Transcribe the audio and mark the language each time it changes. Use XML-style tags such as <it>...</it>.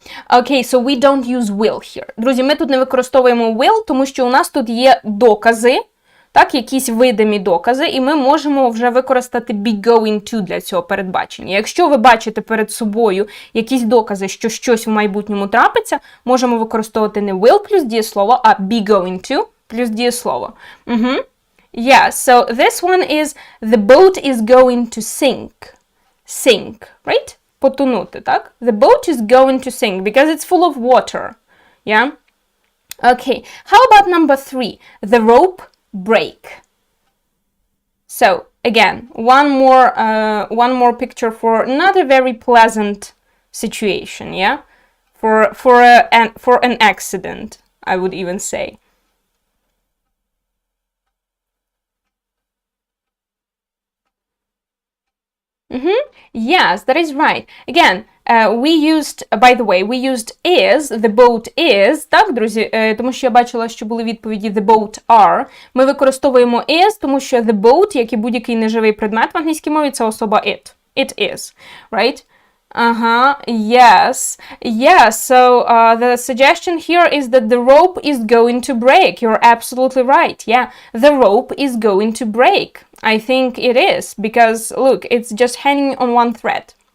<en>Okay, so we don't use will here.</en> <uk>Друзі, ми тут не використовуємо will, тому що у нас тут є докази, так, якісь видимі докази, і ми можемо вже використати be going to для цього передбачення. Якщо ви бачите перед собою якісь докази, що щось в майбутньому трапиться, можемо використовувати не will плюс дієслово, а be going to плюс дієслово.</uk> <en>Yeah, so this one is the boat is going to sink. Sink, right?</en> <uk>Потонути, так?</uk> <en>The boat is going to sink because it's full of water. Yeah? Okay, how about number 3? The rope break. So, again, one more picture for not a very pleasant situation, yeah? For an accident, I would even say. Yes, that is right. Again, we used, by the way, we used is, the boat is,</en> <uk>так, друзі, тому що я бачила, що були відповіді</uk> <en>the boat are.</en> <uk>Ми використовуємо is, тому що the boat, як і будь-який неживий предмет в англійській мові, це особа it.</uk> <en>It is, right? Yes. Yeah, so the suggestion here is that the rope is going to break. You're absolutely right. Yeah, the rope is going to break. I think it is, because look, it's just hanging on one thread.</en>